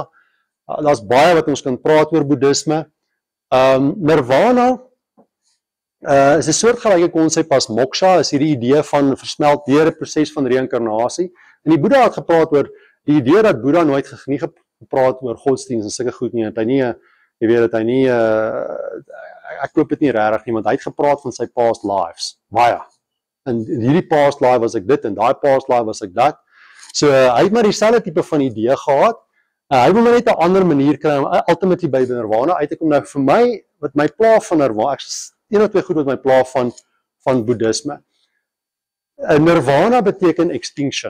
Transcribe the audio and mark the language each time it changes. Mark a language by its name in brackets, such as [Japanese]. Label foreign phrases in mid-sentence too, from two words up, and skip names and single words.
[Afrikaans] Daar's baie wat ons kan praat oor Boeddhisme. Nirvana is 'n soortgelyke konsep as moksha, is hierdie idee van versmelt deur 'n proses van reïnkarnasie. En die Boeddha het gepraat oor die idee dat Boeddha nooit nie gepraat oor godsdienst en sulke goed nie, dat hy nie, jy weet dat hy nie, ek koop dit nie regtig nie, want hy het gepraat van sy [English] past lives, [Afrikaans] baie. En hierdie [English] past life [Afrikaans] was ek dit en daai [English] past life [Afrikaans] was ek dat. So hy het maar dieselfde tipe van idee gehad. Hy wil maar net 'n ander manier kry om ultimately by Nirvana uit te kom. Nou vir my, wat my pla van Nirvana, ek is een of twee goed wat my pla van Boeddhisme. Nirvana beteken extinction.